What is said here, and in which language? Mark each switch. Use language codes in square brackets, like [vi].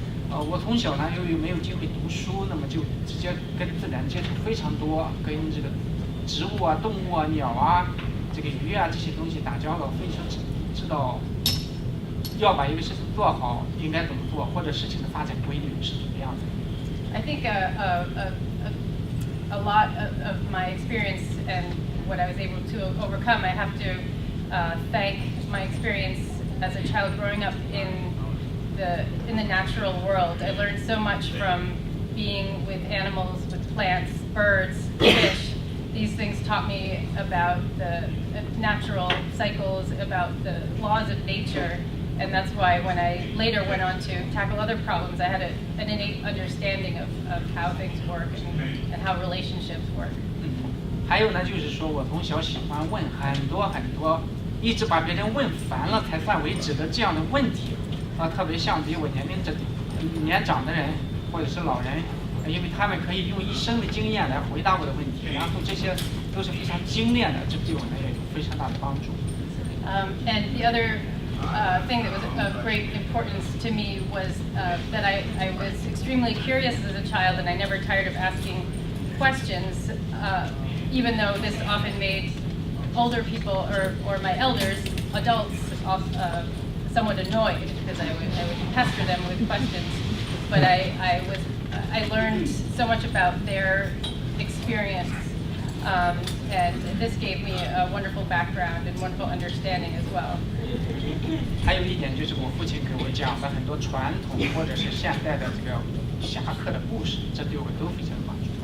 [zh] 我从小呢，由于没有机会读书，那么就直接跟自然接触非常多，跟这个植物啊、动物啊、鸟啊、这个鱼啊这些东西打交道，非常知道要把一个事情做好应该怎么做，或者事情的发展规律是怎么样的。 [en] I think a lot of my experience and what I was able to overcome, I have to thank my experience as a child growing up in the natural world. I learned so much from being with animals, with plants, birds, fish. These things taught me about the natural cycles, about the laws of nature, and that's why when I later went on to tackle other problems, I had an innate understanding of how things work and how relationships work. [zh] 还有呢，就是说我从小喜欢问很多，一直把别人问烦了才算为止的这样的问题，特别像比我年长的人或者是老人，因为他们可以用一生的经验来回答我的问题，然后这些都是非常精炼的，这对我呢也有非常大的帮助。 [en] And the other thing that was of great importance to me was that I was extremely curious as a child, and I never tired of asking questions. Even though this often made older people or my elders, adults, somewhat annoyed because I would pester them with questions. But I learned so much about their experience, and this gave me a wonderful background and wonderful understanding as well. [zh] 还有一点就是我父亲给我讲了很多传统或者是现代的这个侠客的故事，这对我都非常有帮助。